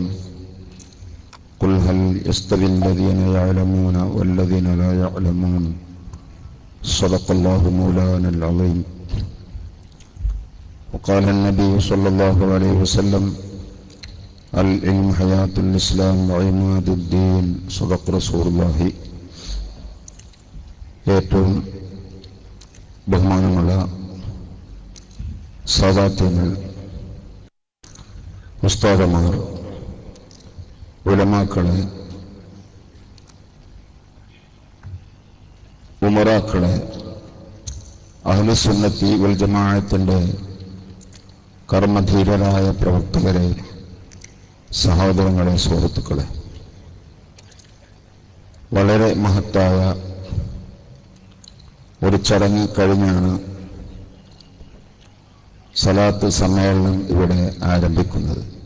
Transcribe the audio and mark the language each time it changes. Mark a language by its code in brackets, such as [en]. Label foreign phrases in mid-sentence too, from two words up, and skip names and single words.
[ar] قل هل يستوي الذين يعلمون والذين لا يعلمون. صدق الله مولانا العظيم. وقال النبي صلى الله عليه وسلم: العلم حياة الإسلام وعماد الدين. صدق رسول الله. [ml] ഏറ്റവും ബഹുമാനമുള്ള സാദാത്യങ്ങൾ, ഉസ്താദമാർ, ഉലമാക്കളെ, ഉമറാക്കളെ, അഹ്ലുസുന്നത്തി വൽ ജമാഅത്തിന്റെ കർമ്മധീരരായ പ്രവർത്തകരെ, സഹോദരങ്ങളെ, സുഹൃത്തുക്കളെ, വളരെ മഹത്തായ ഒരു ചടങ്ങ് കഴിഞ്ഞാണ് സലാത്ത് സമ്മേളനം ഇവിടെ ആരംഭിക്കുന്നത്.